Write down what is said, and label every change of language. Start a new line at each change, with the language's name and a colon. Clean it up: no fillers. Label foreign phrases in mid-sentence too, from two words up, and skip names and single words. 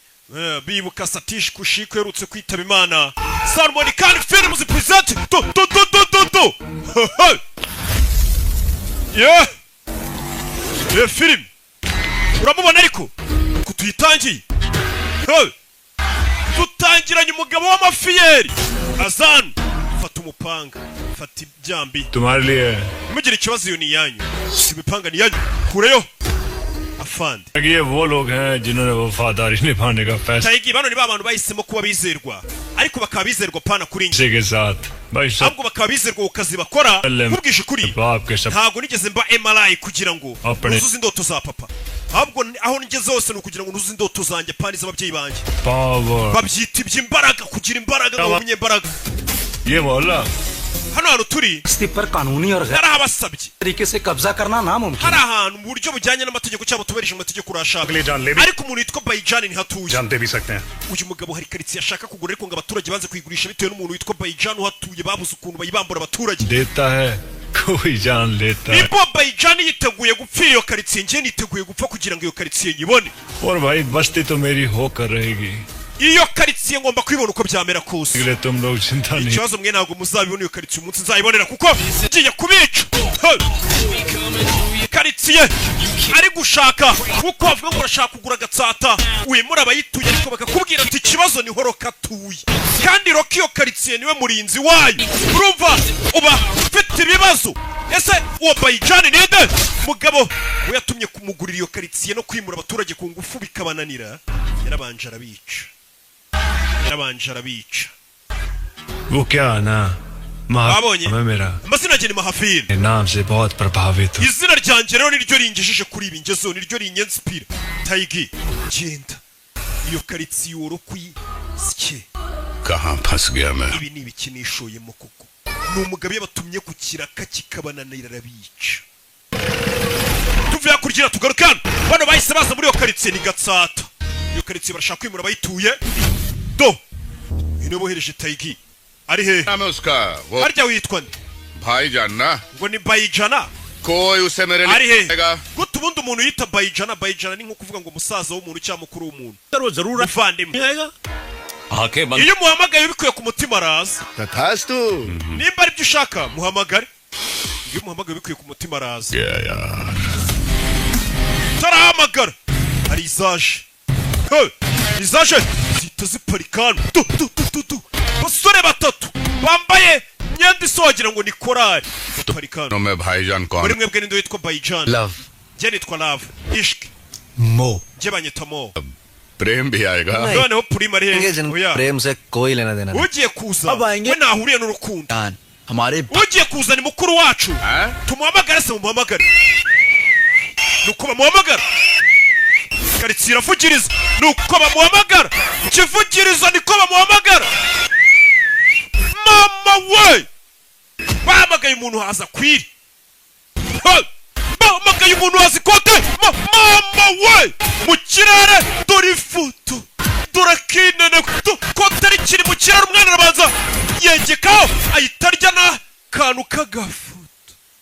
Kinyarwanda: bibuka Satish Kushiko yerutse kwitaba Imana. Salmon Khan Films
English: present yeah
Kinyarwanda: film uramubona ariko kutuyitangiye tutangiranye umugabo w'amafiyeri Azan fata umupanga fata ibyambi
Hindi: तुम्हारे लिए
Kinyarwanda: mugira ikibazo iyo ni yanyu si imipanga ni yanyu kureyo afande
Hindi: ये वो लोग हैं जिन्होंने वफादारी निभाने का फैसला
Kinyarwanda: Taigi bano ni babantu bahisemo kuba bizerwa ariko bakaba bizerwa pana kuri
Hindi: किसी के साथ भाई सब
Kinyarwanda: ahubwo bakaba bizerwa ukazi bakora kubwisha kuri ntago nigeze mba MRI kugira ngo nuzuze indoto za papa ahubwo aho ngeze hose no kugira ngo nuzuze indoto zanjye pani z'ababyeyi banjye babyita iby'imbaraga kugira imbaraga n'umunye imbaraga
Hindi: ये बोला
Kinyarwanda: hano hano turi
Hindi: पर कानूनी और
Kinyarwanda: yarabasabye
Hindi: तरीके से कब्जा करना नामुमकिन
Kinyarwanda: hari ahantu mu buryo bujyanye n'amategeko cyabo tubereje amategeko urashaka ariko umuntu yitwa Bayijani ntihatuye
Hindi: जानते भी सकते हैं
Kinyarwanda: uyu mugabo hari karitsiye ashaka kugura ariko ngo abaturage banze kuyigurisha bitewe n'umuntu witwa Bayijani uhatuye babuze ukuntu bayibambura abaturage
Hindi: देता है कोई जान लेता है
Kinyarwanda: nibo Bayijani yiteguye gupfira iyo karitsiye ngiye niteguye gupfa kugira ngo iyo karitsiye nyibone
Hindi: और भाई बस्ती तो मेरी होकर रहेगी
Kinyarwanda: iyo karitsiye ngomba kwibona uko byamera kose
Hindi: इसलिए तुम लोग चिंता नहीं
Kinyarwanda: ikibazo mwe ntabwo muzabibona iyo karitsiye umunsi nzayibonera kuko ngiye kubica karitsiye ari gushaka kuko bavuga ngo urashaka kugura agatsata wimura abayituye ariko bakakubwira ati ikibazo ni horoka atuye kandi roka iyo karitsiye niwe murinzi wayo urumva uba ufite ibibazo ese uwo Bayijani ninde mugabo we yatumye kumugurira iyo karitsiye no kwimura abaturage ku ngufu bikabananira yarabanje arabica
Hindi: वो क्या ना
Kinyarwanda: babonye
Hindi: मेरा
Kinyarwanda: amazina yanjye ni Mahafil
Hindi: नाम से बहुत प्रभावित हूँ
Kinyarwanda: izina ryanjye rero niryo ringejeje kuri ibi ngezeho niryo rinyenspira Taigi genda iyo karitsiye urokuyisye
Hindi: कहाँ फंस गया मैं
Kinyarwanda: ibi ni ibikinishoyemo koko ni umugabo yabatumye ku kiraka kikabananira arabica tuvuye kurgira tugarukana bano bahise baza muri iyo karitsiye ni Gatsata iyo karitsiye barashaka kwimura abayituye do ino bohereje Taigi ari he
Hindi: नाम है उसका वो
Kinyarwanda: harya witwa nde
Hindi: भाईजान ना
Kinyarwanda: ngo ni Bayijana
Hindi: कोई उसे मेरे
Kinyarwanda: ari
Hindi: लिए
Kinyarwanda: he gutu ubundi umuntu yita Bayijana ni nko kuvuga ngo umusaza w'umuntu cyangwa mukuru w'umuntu
Hindi: जरूर
Kinyarwanda: muvandimwe
Hindi: आके
Kinyarwanda: iyo muhamagaye bikuye ku mutima araza
Hindi: तथास्तु
Kinyarwanda: nimba ari byo ushaka muhamagare iyo muhamagaye bikuye ku mutima araza tarahamagara hari izaje zihita ziparikana basore batatu bambaye imyenda isogira ngo ni korari parikana
Hindi: मैं भाईजान कौन
Kinyarwanda: muri mwebwe ninde witwa Bayijani
Hindi: लव
Kinyarwanda: njye nitwa Love ishki
Hindi: मो
Kinyarwanda: njye banyita Mo
Hindi: प्रेम भी आएगा
Kinyarwanda: noneho Prima ari he oya
Hindi: प्रेम से कोई लेना देना नहीं
Kinyarwanda: ugiye kuza we nahuriye n'urukundo
Hindi: हमारे
Kinyarwanda: ugiye kuza ni mukuru wacu tumuhamagare se mumuhamagare nuko bamuhamagara karitsiye iravugiriza nuko bamuhamagara kivugiriza niko bamuhamagara mama we bahamagaye umuntu haza kwiri bahamagaye umuntu haza ikote mama we mu kirere dore ifoto dore kinene kote rikiri mu kirere umwana arabanza yengekaho ahita arya n'akantu k'agafoto